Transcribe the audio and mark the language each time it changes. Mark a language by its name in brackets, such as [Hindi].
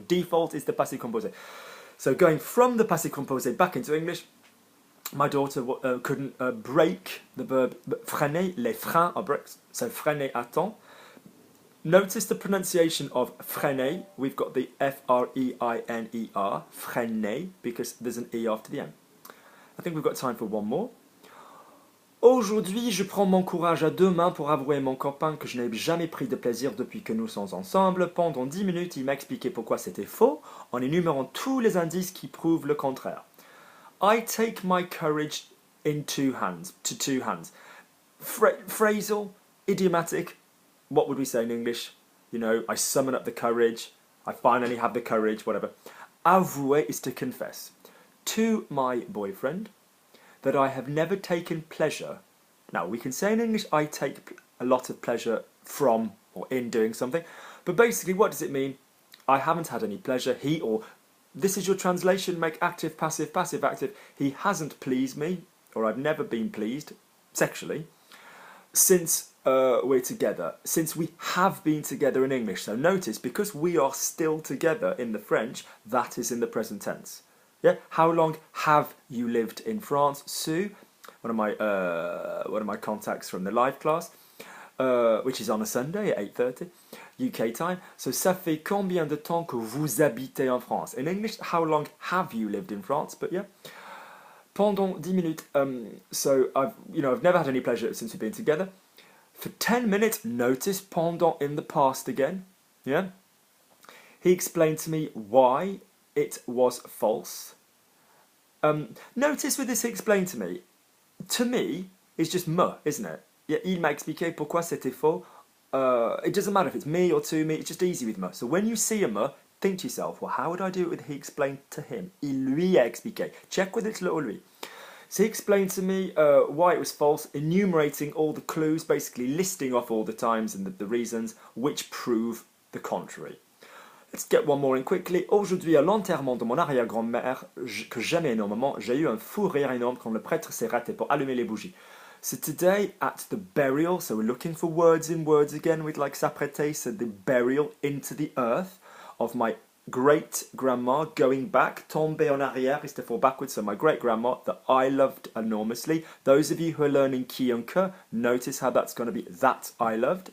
[English] Your default is the passé composé. So going from the passé composé back into English, my daughter couldn't brake, the verb freiner, [French] les freins [English] are brakes, so [French] freiner à temps. [English] Notice the pronunciation of freiner, we've got the F-R-E-I-N-E-R, freiner, because there's an E after the M. I think we've got time for one more. [French] Aujourd'hui, je prends mon courage à deux mains pour avouer à mon copain que je n'ai jamais pris de plaisir depuis que nous sommes ensemble. Pendant 10 minutes, il m'a expliqué pourquoi c'était faux, en énumérant tous les indices qui prouvent le contraire. [English] I take my courage in two hands, to two hands. Phrasal, idiomatic, what would we say in English? You know, I summon up the courage, I finally have the courage, whatever. Avouer is to confess. To my boyfriend, that I have never taken pleasure. Now, we can say in English, I take a lot of pleasure from or in doing something, but basically, what does it mean? I haven't had any pleasure. He, or this is your translation, make active, passive, passive, active. He hasn't pleased me, or I've never been pleased, sexually, since we're together, since we have been together in English. So notice, because we are still together in the French, that is in the present tense. Yeah, how long have you lived in France? Sue, one of my contacts from the live class, which is on a Sunday at 8:30 UK time. [French] So, ça fait combien de temps que vous habitez en France? [English] In English, how long have you lived in France? But yeah, [French] pendant 10 minutes. [English] So I've never had any pleasure since we've been together. For 10 minutes, notice pendant in the past again. Yeah, he explained to me why it was false. Notice with this explain to me it's just me, isn't it? [French] Yeah, il m'a expliqué pourquoi c'était faux. [English] It doesn't matter if it's me or to me, it's just easy with me. So when you see a me, think to yourself, well, how would I do it with he explained to him? [French] Il lui a expliqué. [English] Check with its little lui. So he explained to me why it was false, enumerating all the clues, basically listing off all the times and the reasons which prove the contrary. Let's get one more in quickly. [French] Aujourd'hui, à l'enterrement de mon arrière-grand-mère, que j'aime énormément, j'ai eu un fou rire énorme quand le prêtre s'est raté pour allumer les bougies. [English] So today, at the burial, so we're looking for words in words again with like s'apprêter, so the burial into the earth of my great-grandma, going back, [French] tomber en arrière [English] is to fall backwards, so my great-grandma that I loved enormously. Those of you who are learning qui and que, notice how that's going to be that I loved.